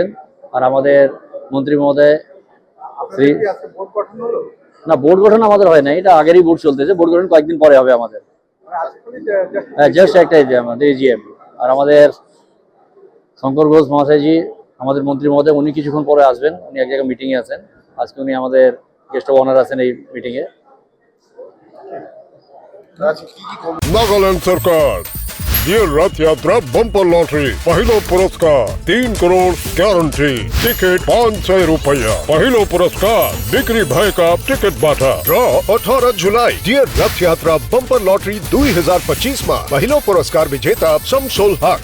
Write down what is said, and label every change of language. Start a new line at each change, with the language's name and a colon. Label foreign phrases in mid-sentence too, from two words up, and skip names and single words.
Bangla: আর আমাদের মন্ত্রী মহোদয় শ্রী না, বোর্ড গঠন আমাদের হয় না, এটা আগেরই বোর্ড চলতেছে। বোর্ড গঠন কয়েকদিন পরে হবে আমাদের। জাস্ট একটা আমাদের এজিএম। আর আমাদের শঙ্কর ঘোষ মহাশয়জি আমাদের মন্ত্রী মহোদয়, উনি কিছুক্ষণ পরে আসবেন। উনি এক জায়গায় মিটিংয়ে আছেন আজকে। উনি আমাদের
English: guest of honour
Bangla: আছেন এই মিটিংয়ে।
Nepali: नागालैंड सरकार डियर रथ यात्रा बम्पर लॉटरी पहिलो पुरस्कार 3 करोड़ गारंटी टिकट 500 रुपया पहिलो पुरस्कार बिक्री भएका टिकट बाटा ड्र 18 जुलाई डियर रथ यात्रा बम्पर लॉटरी 2025 मा पहिलो पुरस्कार विजेता शमशोल हक।